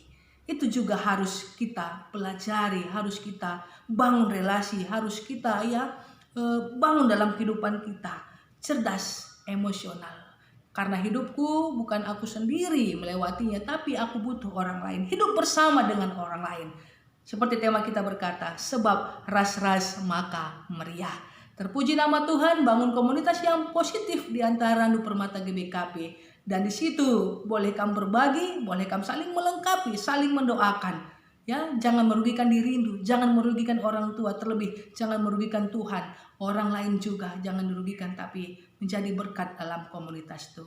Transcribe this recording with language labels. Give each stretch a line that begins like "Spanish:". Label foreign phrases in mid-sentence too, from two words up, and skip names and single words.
Indonesian: Itu juga harus kita pelajari, harus kita bangun relasi, harus kita bangun dalam kehidupan kita. Cerdas emosional. Karena hidupku bukan aku sendiri melewatinya, tapi aku butuh orang lain. Hidup bersama dengan orang lain. Seperti tema kita berkata,
Batak Karo: sebab ras-ras maka meriah.
Indonesian: Terpuji nama Tuhan, bangun komunitas yang positif di antara Randu Permata GBKP. Dan di situ boleh kamu berbagi, boleh kamu saling melengkapi, saling mendoakan. Ya, jangan merugikan dirimu, jangan merugikan orang tua, terlebih jangan merugikan Tuhan. Orang lain juga jangan dirugikan, tapi menjadi berkat dalam komunitas itu.